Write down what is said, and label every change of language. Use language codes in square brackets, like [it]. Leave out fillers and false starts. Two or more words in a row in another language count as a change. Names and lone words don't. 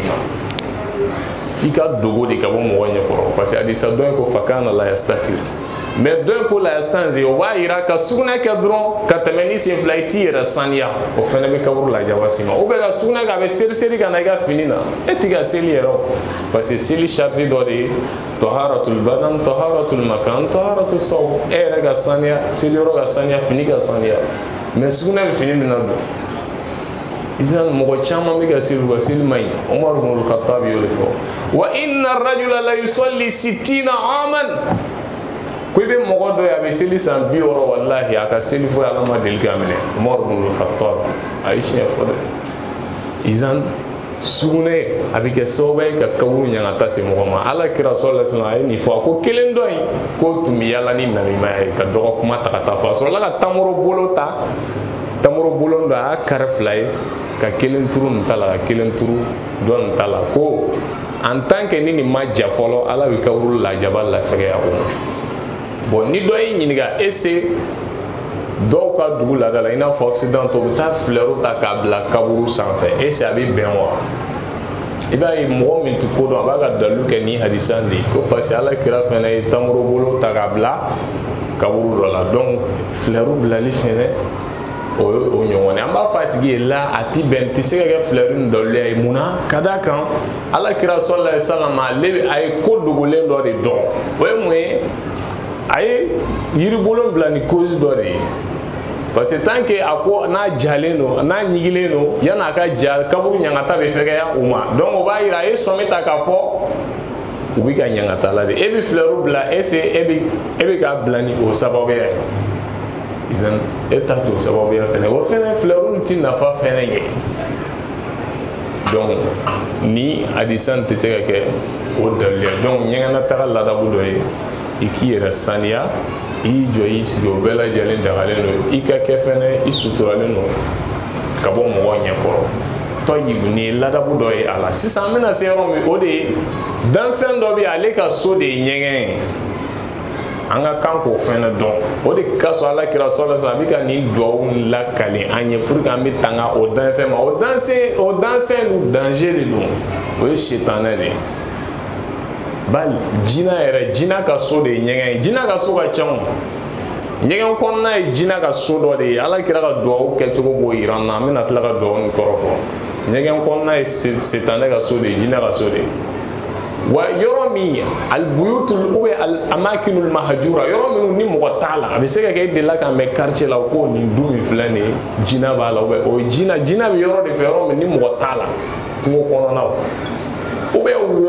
[bm] ma f'i ka dogo de ka bɔ mɔgɔ ɲɛkɔrɔ [fr] parce que [bm] hadisa dɔ ye ko [ar] فكان لا يستتر [bm] mais dɔ ye ko [ar] لا يستنزه [bm] o b'a yira ka sugunɛ kɛ dɔrɔn ka tɛmɛ ni sen fila i t'i yɛrɛ saniya o fɛnɛ bɛ kaburu lajaba s'i ma [fr] ou bien [bm] ka sugunɛ kɛ a bɛ seriseri ka na i ka fini na e t'i ka seli yɛrɛ o [fr] parce que [bm] seli charti dɔ de ye [ar] طهارة البدن طهارة المكان طهارة الثوب [bm] e yɛrɛ ka saniya seli yɔrɔ ka saniya fini ka saniya mais sugunɛ bɛ fini min na don izan mɔgɔ caman bɛ ka seli u ka seli man ɲi Umar ibn al-Khattab y'o de fɔ [ar] وإن الرجل ليصلي 60 عاما [bm] ko i bɛ mɔgɔ dɔ ye a bɛ seli san 60 wallahi a ka seli foyi ala ma deli k'a minɛ Umar ibn al-Khattab a ye siɲɛ fɔ dɛ izan sugunɛ a bɛ kɛ sababu ye ka kaburu ɲangata se mɔgɔ ma ala kira [ar] صلى الله عليه وسلم [bm] a ye nin fɔ a ko kelen dɔ in k'o tun bɛ yala ni namimaya ye ka dɔgɔ kuma ta ka taa fɔ a sɔrɔla ka tamaro bolo ta tamaro bolo dɔ a y'a kari fila ye ka kelen turu nin ta la ka kelen turu dɔ nin ta la ko [fr] en tant que [bm] ni nin ma ja fɔlɔ ala bɛ kaburu lajaba lafɛgɛya o ma bon ni dɔ y'i ɲininka est-ce dɔw ka dugu laada la i n'a fɔ occidentaux u bɛ taa fleur ta k'a bila kaburu sanfɛ est-ce a bɛ bɛn wa i b'a ye mɔgɔ min tɛ ko dɔn a b'a ka dalilu kɛ ni hadisa de ye ko parce que ala kira fɛnɛ ye tamaro bolo ta k'a bila kaburu dɔ la donc fleur bilali fɛnɛ o ye o ɲɔgɔn ye an b'a fɔ a tigi ye la a ti bɛn tɛ se ka kɛ fleur ni daliluya ye munna ka d'a kan ala kira [ar] صلى الله عليه وسلم [bm] ale a ye ko dogolen dɔ de dɔn o ye mun ye a ye yiribolon bila ni cause dɔ de ye [fr] parce que tant que [bm] a ko n'a jalen don n'a ɲigilen don yan'a ka ja kaburu ɲangata bɛ fɛgɛya u ma donc o b'a yira a ye sɔmi ta k'a fɔ u bɛ ka ɲangata la de e bɛ fleur bila [fr] est-ce que [bm] e bɛ k'a bila ni o sababuya ye izan e t'a to sababuya fɛnɛ o fɛnɛ fleur nin ti nafa fɛnɛ ye donc ni hadisan tɛ se ka kɛ o daliluya donc ɲɛgɛnna taga ladabu dɔ ye i k'i yɛrɛ saniya i y'i jɔ i sigi o bɛɛ lajɛlen dagalen don i ka kɛ fɛnɛ i suturalen don ka bɔ mɔgɔw ɲɛkɔrɔ tɔyibu nin ye ladabu dɔ ye a la sisan an bɛna se yɔrɔ min o de ye danfɛn dɔ bɛ yen ale ka so de ye ɲɛgɛn ye an ka kan k'o fɛnɛ dɔn o de ka sɔrɔ ala kira [ar] صلى الله عليه وسلم [bm] a bɛ ka nin duwawu lakali an ye [fr] pour que [bm] an bɛ tanga o danfɛn ma o danfɛn dun danger de don o ye sitanɛ de ye bali jina yɛrɛ jina ka so de ye ɲɛgɛn ye jina ka so ka ca ɲɛgɛn kɔnɔna ye jina ka so dɔ de ye ala kira ka duwawu kɛcogo b'o yira an na an bɛna tila ka duwawu nin kɔrɔ fɔ ɲɛgɛn kɔnɔna ye sitanɛ ka so de ye jina ka so de ye wa yɔrɔ min albuyutul [fr] ou bien [ar] الأماكن المهجورة [bm] yɔrɔ minnu ni mɔgɔ t'a la a bɛ se ka kɛ e delila k'a mɛn quartier la ko nin du min filɛ nin ye jina b'a la [fr] ou bien [bm] o jina bɛ yɔrɔ de fɛ yɔrɔ min ni mɔgɔ t'a la kungo kɔnɔnaw [fr] ou bien